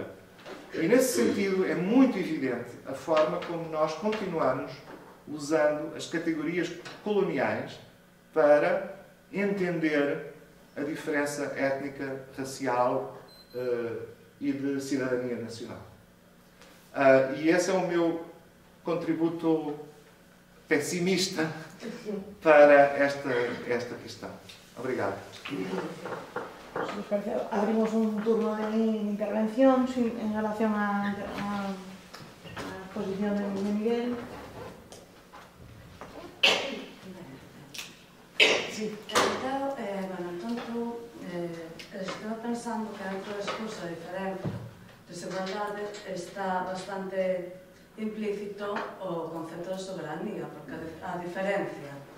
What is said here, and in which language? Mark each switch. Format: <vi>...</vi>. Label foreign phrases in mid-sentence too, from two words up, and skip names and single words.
<pt>E nesse sentido é muito evidente a forma como nós continuamos usando as categorias coloniais para entender a diferença étnica, racial e de cidadania nacional. E esse é o meu contributo pessimista para esta questão. Obrigado.</pt> <gl>Abrimos un turno de intervencións en relación á exposición de Miguel. Sí, entón, estou pensando que dentro do discurso diferente de desigualdade está bastante implícito o concepto de soberanía, porque a diferencia</gl>